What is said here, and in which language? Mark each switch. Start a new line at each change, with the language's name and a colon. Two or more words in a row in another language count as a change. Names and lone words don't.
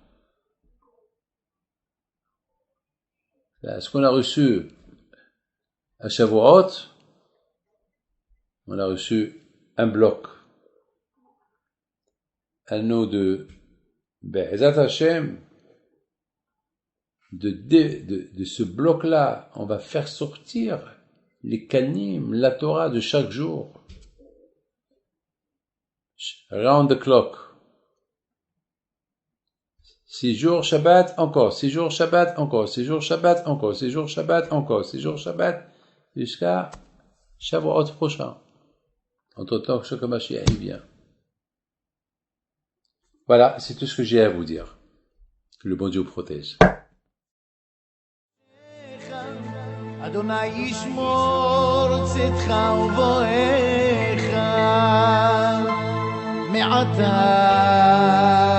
French: Là, ce qu'on a reçu à Shavuot, on a reçu un bloc. À nous de
Hebrew: בעזרת השם,
French: de ce bloc-là, on va faire sortir les kanim, la Torah de chaque jour.
English: Round the clock.
French: 6 jours Shabbat, encore. 6 jours Shabbat, encore. 6 jours Shabbat, encore. 6 jours Shabbat, encore. 6 jours Shabbat, jusqu'à Shavuot prochain. Entre-temps que Shlomo Mashiach vient. Voilà, c'est tout ce que j'ai à vous dire. Que le bon Dieu vous protège.
Hebrew: ה' ישמור צאתך ובואך מעתה